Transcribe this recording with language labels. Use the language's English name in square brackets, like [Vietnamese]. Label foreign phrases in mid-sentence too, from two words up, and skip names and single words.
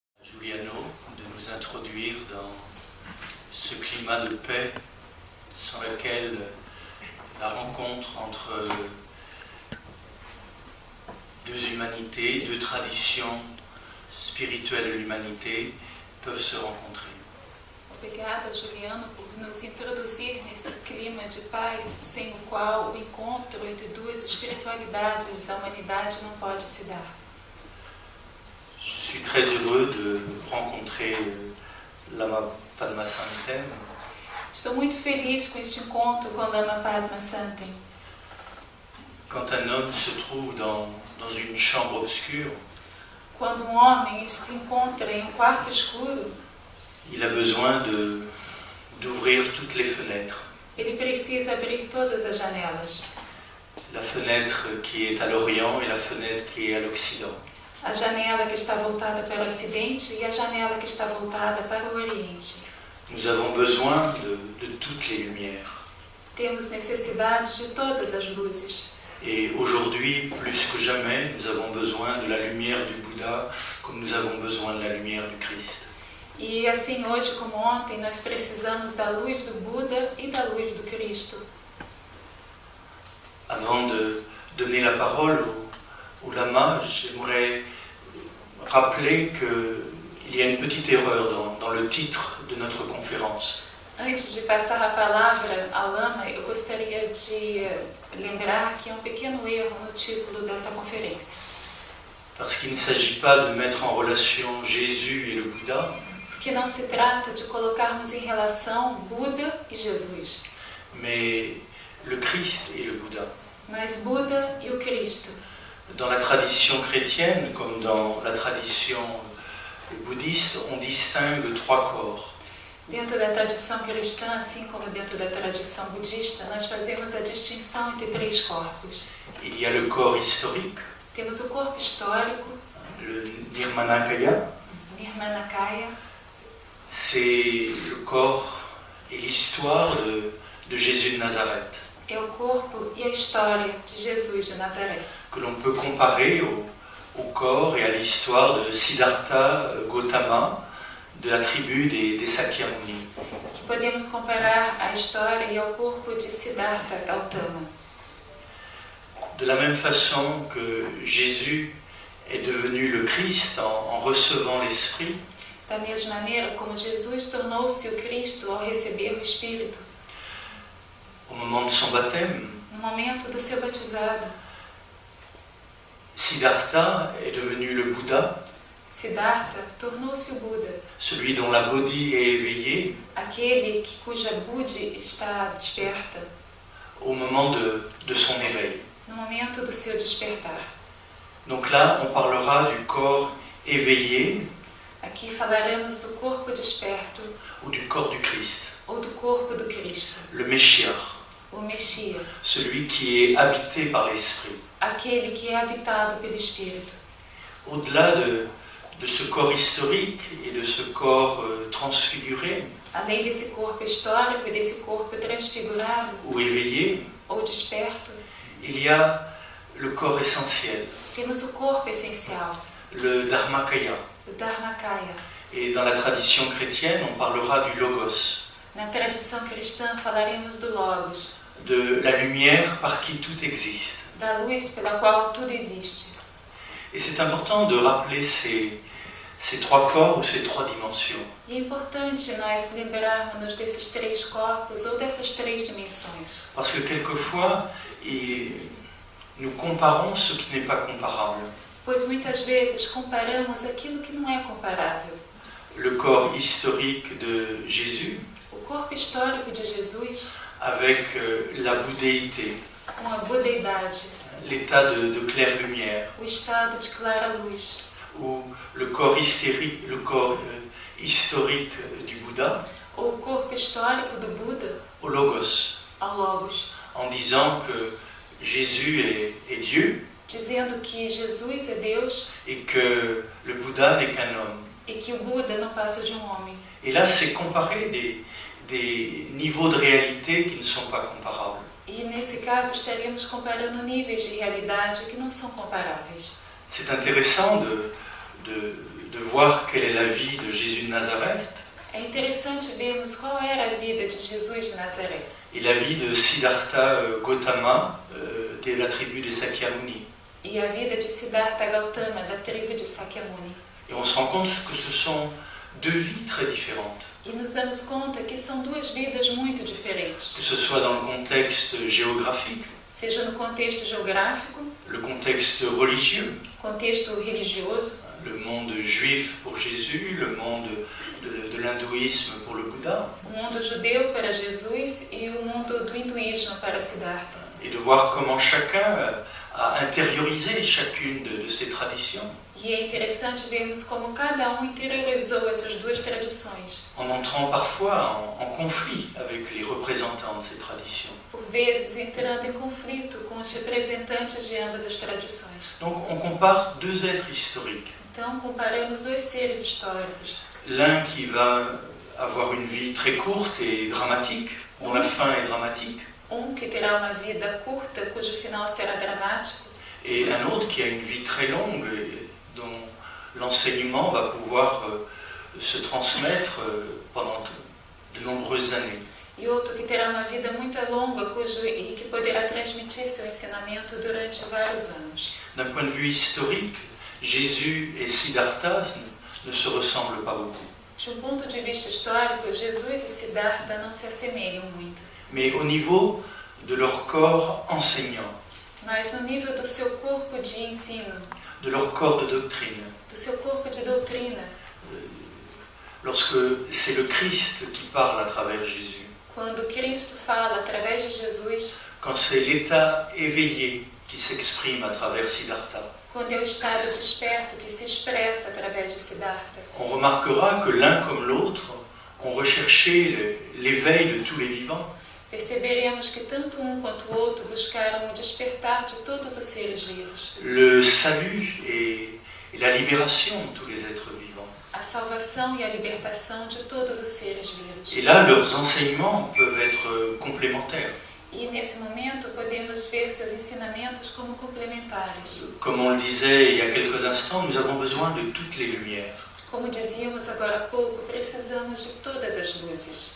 [French] Giuliano de nous introduire dans ce climat de paix sans lequel la rencontre entre deux humanités, deux traditions spirituelles de l'humanité peuvent se rencontrer. [Portuguese] Obrigada, Juliano, por nos introduzir nesse clima de paz sem o qual o encontro entre duas espiritualidades da humanidade não pode se dar. [French] Je suis très heureux de rencontrer Lama Padma Santen. [Portuguese] Estou muito feliz com este encontro com Lama Padma Santen. [French] Quand un homme se trouve dans une chambre obscure, [Portuguese] Quando um homem se encontra em um quarto escuro, [French] il a besoin d'ouvrir toutes les fenêtres. [Portuguese] ele precisa abrir todas as janelas. [French] La fenêtre qui est à l'Orient et la fenêtre qui est à l'Occident. [Portuguese] A janela que está voltada para o Ocidente e a janela que está voltada para o Oriente. [French] Nous avons besoin de toutes les lumières. [Portuguese] Temos necessidade de todas as luzes. [French] Et aujourd'hui, plus que jamais, nous avons besoin de la lumière du Bouddha comme nous avons besoin de la lumière du Christ. [Portuguese] E assim, hoje como ontem, nós precisamos da luz do Buda e da luz do Cristo. [French] Avant de donner la parole au Lama, j'aimerais rappeler qu'il y a une petite erreur dans le titre de notre conférence. [Portuguese] Antes de passar a palavra ao Lama, eu gostaria de lembrar que há um pequeno erro no título dessa conferência. [French] Parce qu'il ne s'agit pas de mettre en relation Jésus et le Bouddha, [Portuguese] Porque não se trata de colocarmos em relação Buda e Jesus, [French] mais le Christ et le Bouddha. [Portuguese] mas Buda e o Cristo. [French] Dans la tradition chrétienne, comme dans la tradition bouddhiste, on distingue trois corps. [Portuguese] Dentro da tradição cristã, assim como dentro da tradição budista, nós fazemos a distinção entre três corpos. [French] Il y a le corps historique, [Portuguese] Temos o corpo histórico, [French] le Nirmanakaya, [Portuguese] Nirmanakaya, [French] c'est le corps et l'histoire de Jésus de Nazareth, [Portuguese] é o corpo e a história de Jesus de Nazaré, [French] que l'on peut comparer au corps et à l'histoire de Siddhartha Gautama, de la tribu des Sakyamuni. [Portuguese] que podemos comparar à história e ao corpo de Siddhartha Gautama. [French] De la même façon que Jésus est devenu le Christ en recevant l'Esprit, [Portuguese] Da mesma maneira como Jesus tornou-se o Cristo ao receber o Espírito, [French] au moment de son baptême, [Portuguese] no momento do seu batizado, [French] Siddhartha est devenu le Bouddha, [Portuguese] Siddhartha tornou-se o Buda, [French] celui dont la bodhi est éveillée [Portuguese] aquele cuja Buddhi está desperta, [French] au moment de son éveil. [Portuguese] no momento do seu despertar. [French] Donc là, on parlera du corps éveillé [Portuguese] Aqui falaremos do corpo desperto [French] ou du corps du Christ, [Portuguese] ou do corpo do Cristo, [French] le Meshiach, [Portuguese] o Messias, [French] celui qui est habité par l'Esprit. [Portuguese] aquele que é habitado pelo Espírito. [French] Au-delà de ce corps historique et de ce corps transfiguré [Portuguese] Além desse corpo histórico e desse corpo transfigurado [French] ou éveillé, [Portuguese] ou desperto, [French] il y a le corps essentiel, [Portuguese] temos o corpo essencial, [French] le Dharmakaya. [Portuguese] o Dharmakaya. [French] Et dans la tradition chrétienne, on parlera du Logos, [Portuguese] Na tradição cristã falaremos do Logos, [French] de la lumière par qui tout existe. [Portuguese] da luz pela qual tudo existe. [French] Et c'est important de rappeler ces trois corps ou ces trois dimensions. [Portuguese] E é importante nós lembrarmos desses três corpos ou dessas três dimensões. [French] Parce que quelquefois, nous comparons ce qui n'est pas comparable. [Portuguese] Pois muitas vezes comparamos aquilo que não é comparável. [French] Le corps historique de Jésus [Portuguese] O corpo histórico de Jesus [French] avec la bouddhéité, [Portuguese] com a budeidade, [French] l'état de claire lumière, [Portuguese] o estado de clara luz, [French] ou le corps historique du Bouddha [Portuguese] ou o corpo histórico do Buda [French] au Logos, [Portuguese] ao Logos, [French] en disant que Jésus est Dieu [Portuguese] dizendo que Jesus é Deus [French] et que le Bouddha n'est qu'un homme. [Portuguese] e que o Buda não passa de um homem. [French] Et là, c'est comparer des niveaux de réalité qui ne sont pas comparables. [Portuguese] E nesse caso estaríamos comparando níveis de realidade que não são comparáveis. [French] C'est intéressant de voir quelle est la vie de Jésus de Nazareth [Portuguese] É interessante vermos qual era a vida de Jesus de Nazaré [French] et la vie de Siddhartha Gautama de la tribu des Sakyamuni. [Portuguese] e a vida de Siddhartha Gautama, da tribo de Sakyamuni. [French] Et on se rend compte que ce sont deux vies très différentes, [Portuguese] E nos damos conta que são duas vidas muito diferentes, [French] que ce soit dans le contexte géographique, [Portuguese] seja no contexto geográfico, [French] le contexte religieux, [Portuguese] contexto religioso, [French] le monde juif pour Jésus, le monde de l'hindouisme pour le Bouddha, [Portuguese] o mundo judeu para Jesus e o mundo do hinduísmo para Siddhartha. [French] et de voir comment chacun a intériorisé chacune de ces traditions, [Portuguese] E é interessante vermos como cada interiorizou essas duas tradições, [French] en entrant parfois en conflit avec les représentants de ces traditions. [Portuguese] por vezes entrando em conflito com os representantes de ambas as tradições. [French] Donc on compare deux êtres historiques, [Portuguese] Então comparamos dois seres históricos. [French] l'un qui va avoir une vie très courte et dramatique, dont la fin est dramatique, [Portuguese] Que terá uma vida curta, cujo final será dramático, [French] et un autre qui a une vie très longue, et dont l'enseignement va pouvoir se transmettre pendant de nombreuses années. [Portuguese] e outro que terá uma vida muito longa, e que poderá transmitir seu ensinamento durante vários anos. [French] D'un point de vue historique, Jésus et Siddhartha ne se ressemblent pas beaucoup. [Portuguese] De um ponto de vista histórico, Jesus e Siddhartha não se assemelham muito, [French] Mais au niveau de leur corps enseignant, [Portuguese] mas no nível do seu corpo de ensino, [French] de leur corps de doctrine, [Portuguese] do seu corpo de doutrina, [French] lorsque c'est le Christ qui parle à travers Jésus, [Portuguese] quando Cristo fala através de Jesus, [French] quand c'est l'état éveillé qui s'exprime à travers Siddhartha, [Portuguese] quando é o estado desperto que se expressa através de Siddhartha, [French] on remarquera que l'un comme l'autre ont recherché l'éveil de tous les vivants. [Portuguese] perceberemos que tanto um quanto o outro buscaram o despertar de todos os seres vivos, [French] Le salut et la libération de tous les êtres vivants. [Portuguese] a salvação e a libertação de todos os seres vivos. [French] Et là, leurs enseignements peuvent être complémentaires. [Portuguese] E nesse momento podemos ver seus ensinamentos como complementares. [French] Comme on le disait il y a quelques instants, nous avons besoin de toutes les lumières. [Portuguese] Como dizíamos agora há pouco, precisamos de todas as luzes.